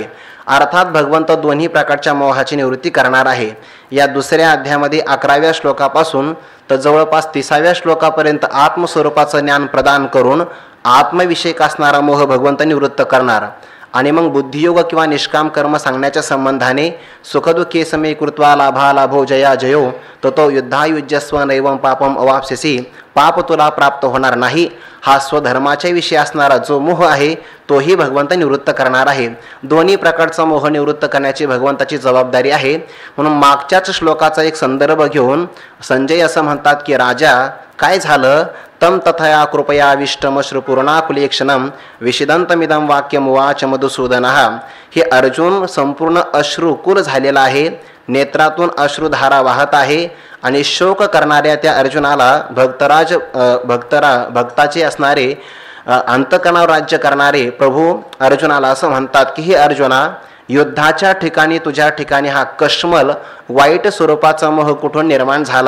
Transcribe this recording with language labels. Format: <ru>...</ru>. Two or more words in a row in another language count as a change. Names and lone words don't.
<mr>अर्थात भगवंत दोन्ही प्रकारच्या मोहाची निवृत्ती करणार आहे। या दुसऱ्या अध्यायामध्ये 11व्या श्लोकापासून तर जवळपास 30व्या श्लोकापर्यंत आत्मस्वरूपाचं ज्ञान प्रदान करून आत्मविषयक असणारा मोह भगवंत निवृत्त करणार आणि मग बुद्धियोग किंवा निष्काम कर्म सांगण्याच्या संबंधाने</mr> <sa>सुखदुःखे समे कृत्वा लाभालाभो जया जयो तो युद्धायुज्यस्व नैवम पापम अवाप्स्यसी</sa> <mr>पाप तुला प्राप्त होणार नाही हा स्वधर्माच्या विषयी असणारा जो मोह आहे तोही भगवंत निवृत्त करणार आहे। दोन्ही प्रकारचा मोह निवृत्त करण्याची भगवंताची जबाबदारी आहे। म्हणून मागच्याच श्लोकाचा एक संदर्भ घेऊन संजय असं म्हणतात की राजा काय झालं</mr> <sa>तम तथया कृपयाविष्टमश्रुपूर्णाकुलेक्षणम विषिदंतमिदं वाक्यमुवाच मधुसूदनः।</sa> <mr>हे अर्जुन संपूर्ण अश्रुकुल झालेला आहे, नेत्रातून अश्रुधारा वाहत आहे आणि शोक करणाऱ्या त्या अर्जुनाला भक्ताचे असणारे अंतकरणावर राज्य करणारे प्रभू अर्जुनाला असं म्हणतात की हे अर्जुना, युद्धाच्या ठिकाणी तुझ्या ठिकाणी हा कश्मल वाईट स्वरूपाचा मोह कुठून निर्माण झाला?</mr>